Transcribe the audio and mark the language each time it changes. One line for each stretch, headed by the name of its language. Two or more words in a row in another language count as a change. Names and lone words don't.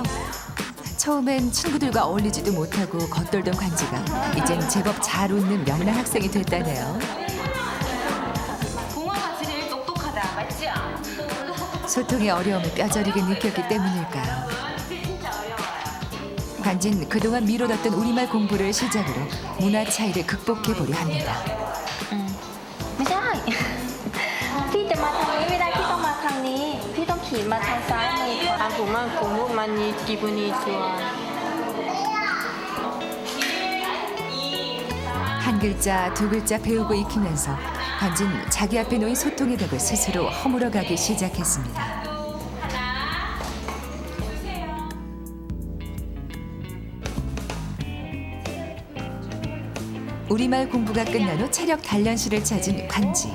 Korean: 처음엔 친구들과 어울리지도 못하고 겉돌던 관지가 이젠 제법 잘 웃는 명랑 학생이 됐다네요. 붕어가 제일 똑똑하다, 맞지? 소통의 어려움을 뼈저리게 느꼈기 때문일까요? 관진 그동안 미뤄뒀던 우리말 공부를 시작으로 문화 차이를 극복해보려 합니다.
Thai: ไม่ได้ พี่จะมาทางนี้ไม่ได้พี่ต้องมาทางนี้พี่ต้องขี่มาทางซ้ายมือก่อน
Korean: 보면 고모만이 기분이 좋아. 한 글자 두 글자 배우고 익히면서 관진 자기 앞에 놓인 소통의 벽을 스스로 허물어가기 시작했습니다. 우리말 공부가 끝난 후 체력 단련실을 찾은 관지.